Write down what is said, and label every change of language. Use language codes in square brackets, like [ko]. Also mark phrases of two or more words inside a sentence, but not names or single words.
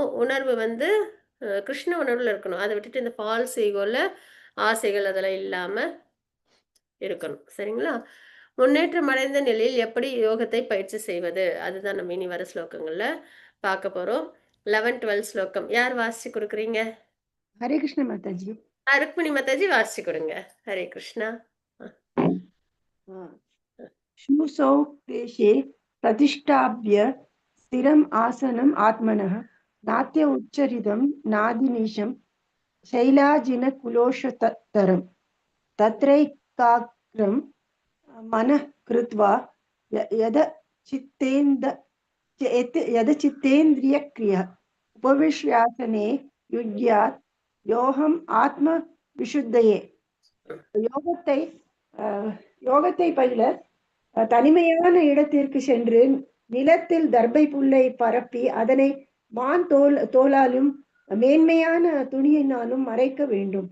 [ta] உணர்வு வந்து கிருஷ்ண உணர்வுல இருக்கணும். அதை விட்டுட்டு இந்த [en] false egoல [ta] ஆசைகள் அதெல்லாம் இல்லாம இருக்கணும். சரிங்களா? முன்னேற்றம் அடைந்த நிலையில் எப்படி யோகத்தை பயிற்சி செய்வது? அதுதான் நம்ம இனி வர ஸ்லோகங்கள்ல பார்க்க போறோம். 11, 12 ஸ்லோகம் யார் வாசிச்சு கொடுக்குறீங்க? [hi] हरे कृष्ण माता जी। [ta] ருக்மிணி மாதாஜி வாசிச்சு கொடுங்க. ஹரே கிருஷ்ணா. [sa] शुसौ देशे प्रतिष्ठाप्य स्थिरम् आसनम् आत्मनः नात्य उच्चरितं नादिनीशं शैलाजिनकुलोषतरं तत्रैकाग्रं मनः कृत्वा यदचित्तेन्द्रियक्रियः उपविश्यासने युज्यात् योगम् आत्म विशुद्धये. [ta] யோகத்தை பயில தனிமையான இடத்திற்கு சென்று நிலத்தில் தர்பை புல்லை பரப்பி அதனை மான் தோலாலும் மேன்மையான துணியினாலும் மறைக்க வேண்டும்.